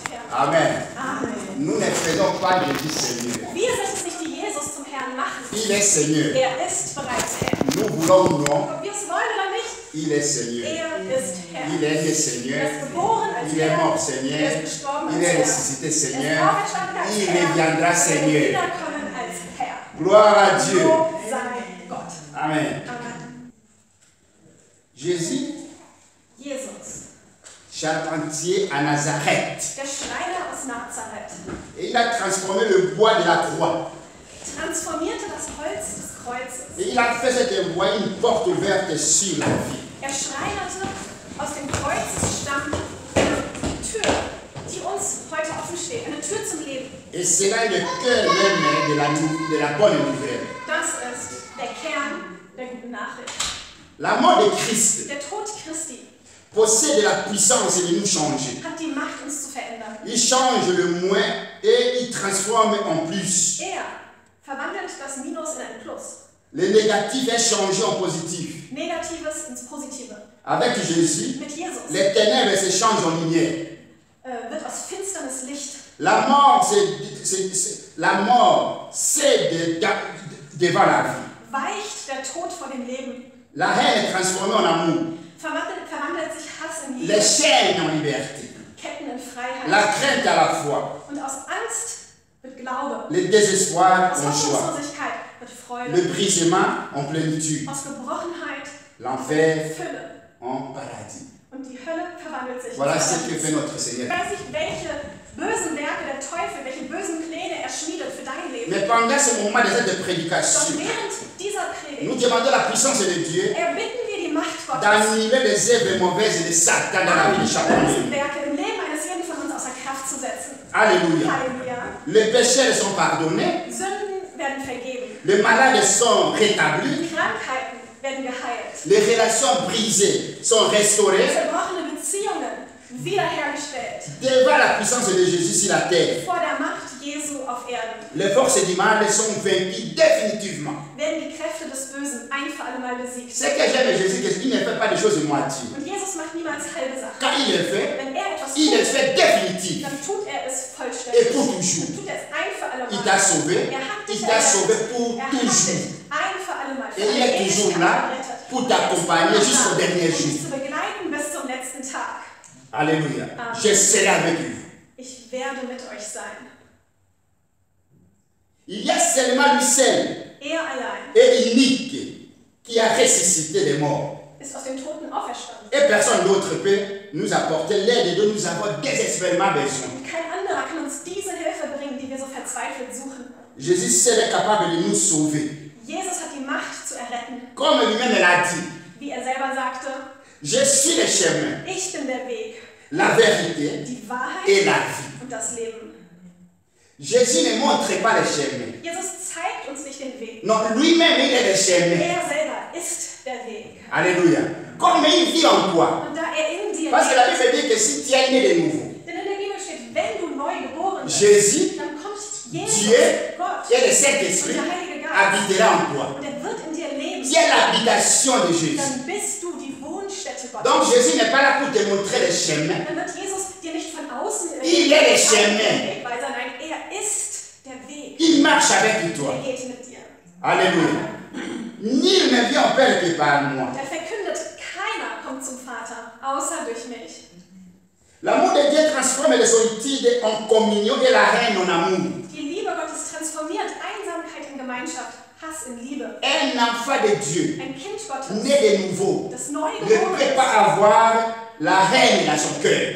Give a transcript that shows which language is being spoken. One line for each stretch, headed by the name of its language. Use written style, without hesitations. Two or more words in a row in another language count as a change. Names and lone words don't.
French: Amen.
German: Amen.
French: Nous ne faisons pas de Jésus Seigneur.
German: Wir setzen nicht die Jesus zum Herrn machen.
French: Il est Seigneur.
German: Er ist bereits Herr.
French: Nous voulons ou non,
German: Ob wir es wollen oder nicht,
French: il est Seigneur.
German: er ist Herr.
French: Il est né
German: Er
French: Seigneur.
German: ist geboren als
French: Il est
German: Herr.
French: mort
German: Er
French: Seigneur.
German: ist gestorben
French: Il
German: als
French: est
German: Herr.
French: ressuscité
German: Er ist
French: Seigneur.
German: auferstanden als
French: Il
German: Herr.
French: reviendra
German: Er wird
French: Seigneur.
German: wiederkommen als Herr.
French: Gloire à Dieu.
German: Lob sei Gott.
French: Amen.
German: Amen.
French: Jésus,
German: Jesus,
French: charpentier à Nazareth.
German: der Schreiner aus Nazareth,
French: Et il a transformé le bois de la croix.
German: transformierte das Holz des Kreuzes.
French: Et il a fait cette voie une porte ouverte sur la vie.
German: Er schreinerte aus dem Kreuzesstamm eine Tür, die uns heute offen steht, eine Tür zum Leben.
French: Et cela est le cœur même de la bonne nouvelle.
German: Das ist der Kern der guten Nachricht.
French: La mort de Christ
German: Der Tod Christi
French: possède la puissance de nous changer.
German: hat die Macht, uns zu verändern.
French: Il change le moins et il transforme en plus.
German: Er verwandelt das Minus in ein Plus.
French: Le négatif est changé en positif.
German: Negatives ins Positive.
French: Avec Jésus,
German: Mit Jesus
French: les ténèbres se changent en lumière.
German: wird aus Finsternis Licht.
French: La mort, c'est devant la vie.
German: Weicht der Tod vor dem Leben.
French: La haine est transformée en amour.
German: Verwandelt sich Hass in
French: Les
German: Liebe.
French: chaînes en liberté.
German: Ketten in Freiheit.
French: La crainte à la foi.
German: Und aus Angst wird Glaube.
French: Le désespoir
German: Aus
French: en joie.
German: Hoffnungslosigkeit wird Freude.
French: Le brisement en plénitude.
German: Aus Gebrochenheit
French: L'enfer
German: Fülle.
French: en paradis.
German: Und die Hölle verwandelt sich.
French: Voilà
German: in
French: ce que
German: Paradies.
French: fait notre
German: Ich
French: Seigneur.
German: weiß nicht, welche bösen Werke der Teufel, welche bösen Pläne er schmiedet für dein Leben.
French: Mais pendant ce moment de cette
German: Doch
French: prédication,
German: während dieser
French: nous
German: Predigt
French: demandons la puissance de Dieu
German: erbitten wir die Macht Gottes,
French: d'annuler les œuvres mauvaises de Satan dans la vie de chacun de
German: bösen
French: nous.
German: Werke im Leben eines jeden von uns außer Kraft zu setzen.
French: Alléluia.
German: Halleluja.
French: Les pécheurs sont pardonnés,
German: Sünden werden vergeben.
French: les malades sont rétablis,
German: Krankheiten werden geheilt.
French: les relations brisées sont restaurées
German: Zerbrochene Beziehungen wiederhergestellt.
French: devant la puissance de Jésus sur la terre.
German: Vor der Macht Jesu auf Erden
French: Les forces du mal sont vaincues définitivement.
German: werden die Kräfte des Bösen ein für alle Mal besiegt.
French: Ce que j'aime de Jésus, c'est qu'il ne fait pas des choses de moitié.
German: Und Jesus macht niemals halbe Sachen.
French: Quand il le fait,
German: Wenn er etwas
French: il le
German: tut,
French: fait définitif
German: dann tut er es
French: et
German: vollständig.
French: pour toujours.
German: Dann tut er es ein für alle
French: Il
German: Mal.
French: t'a sauvé,
German: Er hat dich
French: il t'a sauvé
German: errettet.
French: pour
German: Er hat
French: toujours.
German: dich ein für alle Mal.
French: Et il est toujours là pour t'accompagner jusqu'au dernier
German: um dich
French: jour.
German: zu begleiten bis zum letzten Tag.
French: Alléluia.
German: Amen.
French: Je serai avec vous.
German: Ich werde mit euch sein.
French: Il y a seulement lui seul
German: Er allein
French: et unique qui a ressuscité les morts.
German: ist aus den Toten auferstanden.
French: Et personne d'autre peut nous apporter l'aide dont nous avons désespérément besoin.
German: Und kein anderer kann uns diese Hilfe bringen, die wir so verzweifelt suchen.
French: Jésus seul est capable de nous sauver.
German: Jesus hat die Macht zu erretten,
French: Comme lui-même l'a dit,
German: wie er selber sagte,
French: je suis le chemin,
German: ich bin der Weg,
French: la vérité
German: die Wahrheit
French: et la vie.
German: und das Leben.
French: Jésus ne montre pas le chemin.
German: Jesus zeigt uns nicht den Weg.
French: Non, lui-même, il est le chemin.
German: Er selber ist der Weg.
French: Alléluia. Comme il vit en toi.
German: Und da er in dir
French: Parce que la
German: lebt,
French: Bible dit que si tu es né de nouveau,
German: denn in der Bibel steht, wenn du neu geboren bist,
French: Jésus,
German: dann kommt Jesus,
French: Dieu
German: Gott,
French: et le
German: und
French: Saint-Esprit
German: der Heilige Geist,
French: habitera en toi.
German: und er wird in dir leben.
French: Tu es l'habitation de Jésus.
German: Dann bist du die Wohnstätte Gottes.
French: Donc Jésus n'est pas là pour te montrer le chemin.
German: Dann wird Jesus dir nicht von außen
French: Il est le chemin.
German: Wegweiser, nein, er ist der Weg.
French: Il marche avec toi.
German: Er geht mit dir.
French: Alléluia. Nul ne vient au Père que par moi.
German: Er verkündet, keiner kommt zum Vater, außer durch mich.
French: L'amour de Dieu transforme les solitudes en communion et la haine en amour.
German: Die Liebe Gottes transformiert Einsamkeit in Gemeinschaft, Hass in Liebe.
French: Un enfant de Dieu,
German: Ein Kind Gottes,
French: né de nouveau,
German: das
French: ne
German: Neugeboren
French: peut
German: ist,
French: pas avoir la haine dans son cœur.